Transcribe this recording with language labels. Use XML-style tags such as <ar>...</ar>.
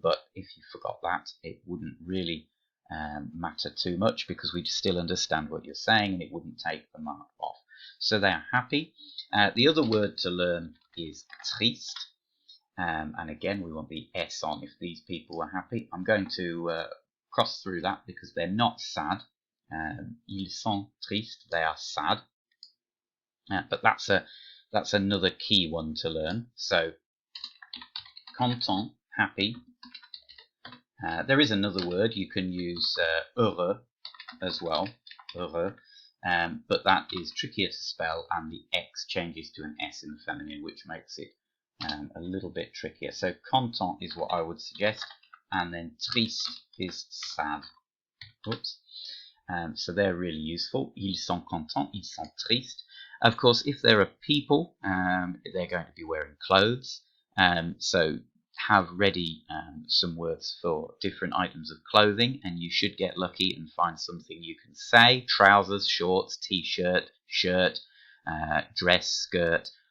<en>But if you forgot that, it wouldn't really matter too much, because we'd still understand what you're saying and it wouldn't take the mark off. So they are happy. The other word to learn is triste. And again, we want the S on if these people are happy. I'm going to cross through that because they're not sad.</en> <fr>Ils sont tristes,</fr> <en>they are sad. But that's another key one to learn. So, content, happy. There is another word, you can use heureux as well, heureux, but that is trickier to spell, and the X changes to an S in the feminine, which makes it a little bit trickier. So content is what I would suggest, and then triste is sad. Oops. So they're really useful.</en> <fr>Ils sont contents, ils sont tristes.</fr> <en>Of course, if there are people, they're going to be wearing clothes. So have ready some words for different items of clothing, and you should get lucky and find something you can say. Trousers, shorts, t-shirt, shirt, dress, skirt.</en>